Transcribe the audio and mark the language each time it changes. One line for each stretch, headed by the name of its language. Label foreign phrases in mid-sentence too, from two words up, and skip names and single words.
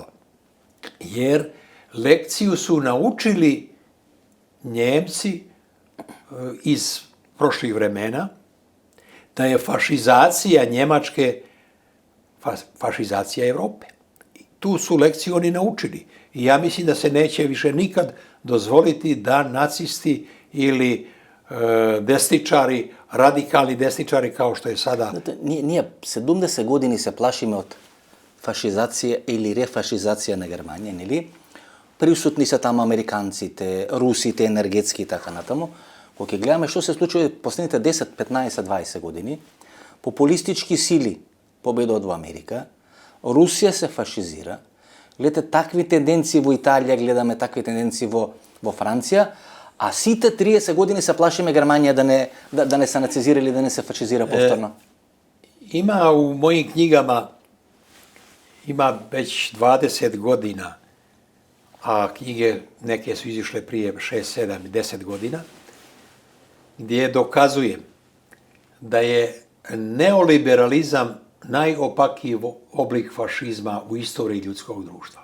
Serbian: Jer lekciju su naučili Njemci iz prošlih vremena, da je fašizacija Njemačke fašizacija Europe. Tu su lekciju oni naučili. I ja mislim da se neće više nikad dozvoliti da nacisti ili desničari, radikalni desničari kao što je sada. Znate,
Macedonian: ние 70 години се плашиме од фашизација или рефашизација на Германија, нели? Присутни се таму американците, русите, енергетски и така натаму. Кога ќе гледаме што се случува последните 10, 15, 20 години, популистички сили победуваат во Америка, Русија се фашизира, гледате такви тенденции во Италија, гледаме такви тенденции во Франција, а сите 30 години се плашиме Германија да не се нацизира или да не се фашизира повторно.
Serbian: Ima u mojim knjigama, ima već 20 godina, a knjige neke su izišle prije 6, 7 i 10 godina, gdje dokazujem da je neoliberalizam najopakiji oblik fašizma u istoriji ljudskog društva.